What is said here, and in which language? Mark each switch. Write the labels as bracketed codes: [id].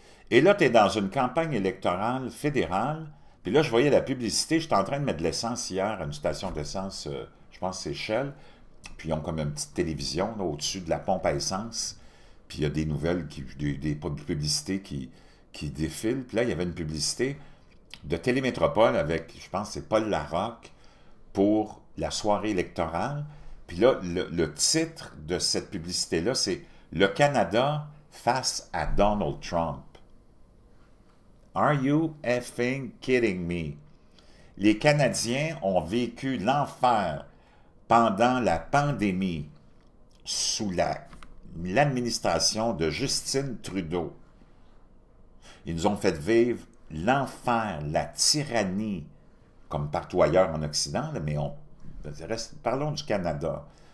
[fr] Et là, tu es dans une campagne électorale fédérale, puis là, je voyais la publicité, j'étais en train de mettre de l'essence hier à une station d'essence, je pense que c'est Shell, puis ils ont comme une petite télévision là, au-dessus de la pompe à essence, puis il y a des nouvelles, des publicités qui défilent, puis là, il y avait une publicité de Télémétropole avec, je pense que c'est Paul Larocque, pour la soirée électorale. Puis là, le titre de cette publicité-là, c'est « Le Canada face à Donald Trump ». [en] Are you effing kidding me? [fr] Les Canadiens ont vécu l'enfer pendant la pandémie sous l'administration de Justin Trudeau. Ils nous ont fait vivre l'enfer, la tyrannie, comme partout ailleurs en Occident, mais parlons du Canada.